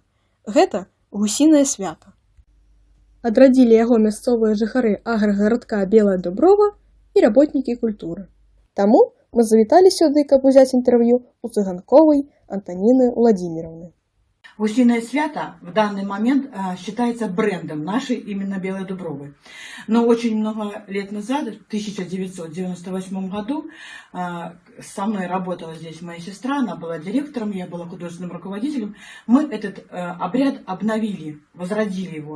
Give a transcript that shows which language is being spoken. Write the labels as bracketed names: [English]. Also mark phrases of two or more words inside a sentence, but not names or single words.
[Belarusian] Гэта гусінае свята. Адрадзілі яго мясцовыя жыхары аграгарадка Белая Дуброва і работнікі культуры. Таму мы завіталі сюды, каб узяць інтэрв'ю у Цыганковай Антоніны Владимировны. [Russian] Гусиное свято в данный момент считается брендом нашей именно Белой Дубровы. Но очень много лет назад, в 1998 году, со мной работала здесь моя сестра, она была директором, я была художественным руководителем. Мы этот обряд обновили, возродили его.